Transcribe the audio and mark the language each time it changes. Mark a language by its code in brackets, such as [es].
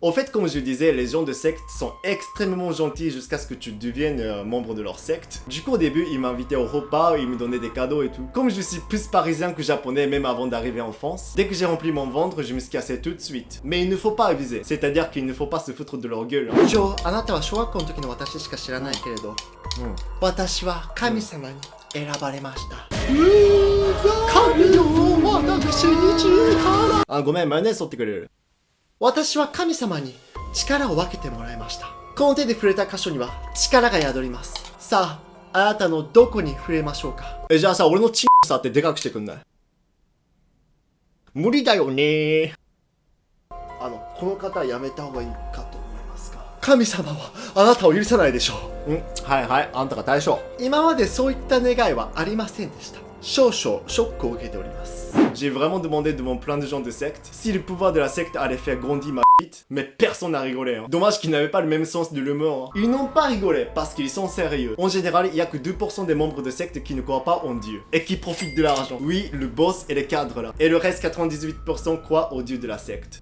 [fr] Au fait, comme je disais, les gens de secte sont extrêmement gentils jusqu'à ce que tu deviennes membre de leur secte. Du coup, au début, ils m'invitaient au repas, ils me donnaient des cadeaux et tout. Comme je suis plus parisien que japonais, même avant d'arriver en France, dès que j'ai rempli mon ventre, je me suis cassé tout de suite. Mais il ne faut pas aviser, c'est-à-dire qu'il ne faut pas se foutre de leur gueule. [ja] あなたは小学校の時の私しか知らないけれど、私は神様に選ばれました。神よ、私に力。あ、ごめん、マヨネーズ取ってくれる。私は神様に力を分けてもらいました。この手で触れた箇所には力が宿ります。さあ、あなたのどこに触れましょうか。じゃあさ、俺のチンさってでかくしてくんない？無理だよね。この方はやめた方がいいかと思いますが、神様はあなたを許さないでしょう。はいはい、あんたが対象。今までそういった願いはありませんでした。少々ショックを受けております。 [fr] J'ai vraiment demandé devant plein de gens de secte si le pouvoir de la secte allait faire grandir ma bite, mais personne n'a rigolé. Hein. Dommage qu'ils n'avaient pas le même sens de l'humour. Hein. Ils n'ont pas rigolé parce qu'ils sont sérieux. En général, il y a que 2% des membres de secte qui ne croient pas en Dieu et qui profitent de l'argent. Oui, le boss et les cadres là. Et le reste 98% croient au Dieu de la secte.